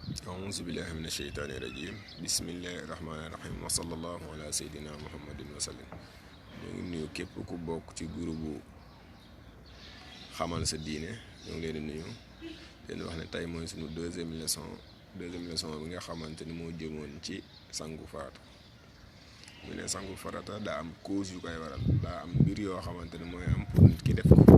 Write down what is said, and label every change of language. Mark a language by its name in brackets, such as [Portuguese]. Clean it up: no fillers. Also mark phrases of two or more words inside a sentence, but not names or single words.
[Arabic] أعوذ بالله من الشيطان الرجيم بسم الله الرحمن الرحيم وصلى الله على سيدنا محمد وسلم. [Wolof] ñu ngi nuyu képp ku bokk ci groupe xamal sa diine ñu ngi leen di nuyu leen wax ne tey mooy suñu [French] deuxième leçon [Wolof] bi nga xamante ni moo jëmoon ci sangu farata. mu ne sangu farata daa am cause yu koy waral, daa am mbir yoo xamante ni mooy am pour nit ki def ko.